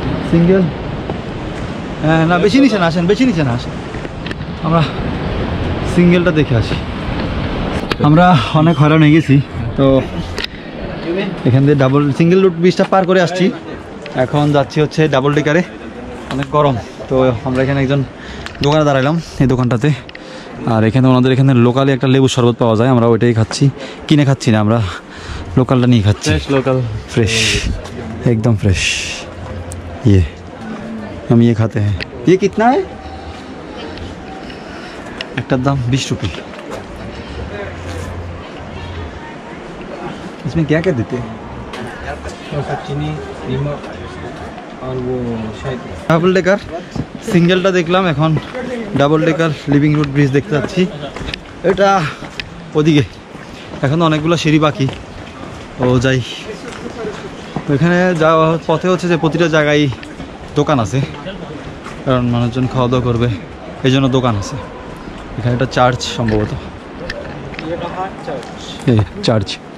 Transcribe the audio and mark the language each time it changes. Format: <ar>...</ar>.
<bn>single হ্যাঁ না বেশি নিচে না আসেন বেশি নিচে না আসেন আমরা সিঙ্গেলটা দেখে আসি আমরা অনেক হয়রান হয়ে গেছি তো এখান থেকে ডাবল সিঙ্গেল রুট ব্রিজটা পার করে আসছি এখন যাচ্ছি হচ্ছে ডাবল ডেকারে অনেক গরম তো আমরা এখানে একজন দোকানে দাঁড়ালাম এই দোকানটাতে আর এখানে ওনাদের এখানে লোকালি একটা লেবু শরবত পাওয়া যায় আমরা ওইটাই খাচ্ছি কিনে খাচ্ছি না আমরা লোকালটা নিয়ে খাচ্ছি</bn> <hi>लोकल फ्रेश एकदम फ्रेश ये हम ये खाते हैं ये कितना है एक दाम 20 रुपये इसमें क्या क्या देते हैं चीनी नमक और वो शायद</hi> <bn>ডাবল ডেকার সিঙ্গেলটা দেখলাম এখন double decker living root bridge দেখতে যাচ্ছি এটা ওদিকে এখন অনেকগুলো সিঁড়ি বাকি ও যাই ওইখানে যাওয়া পথে হচ্ছে যে প্রতিটা জায়গায় দোকান আছে কারণ মানুষজন খাওয়া দাওয়া করবে এই জন্য দোকান আছে এখানে একটা চার্চ সম্ভবত এই চার্চ</bn>